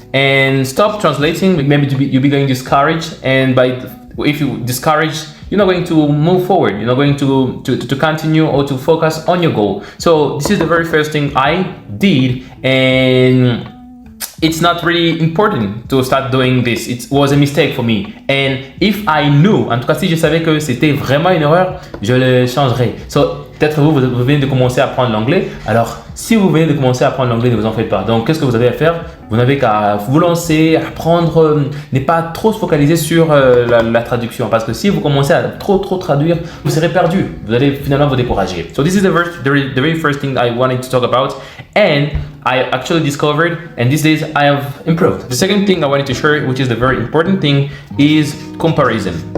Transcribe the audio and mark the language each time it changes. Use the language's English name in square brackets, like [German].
[English] And stop translating, maybe you'll be getting discouraged. And if you discourage, you're not going to move forward. You're not going to continue or to focus on your goal. So this is the very first thing I did, and it's not really important to start doing this. It was a mistake for me. [French] And if I knew, en tout cas si je savais que c'était vraiment une erreur, je le changerais. So peut-être vous venez de commencer à apprendre l'anglais. Alors si vous venez de commencer à apprendre l'anglais, ne vous en faites pas. Donc qu'est-ce que vous avez à faire? Vous n'avez qu'à vous lancer, apprendre, ne pas trop se focaliser sur la traduction, parce que si vous commencez à trop traduire, vous serez perdu. Vous allez finalement vous décourager. [English] So this is the very first thing I wanted to talk about, and I actually discovered, and these days I have improved. The second thing I wanted to share, which is the very important thing, is comparison.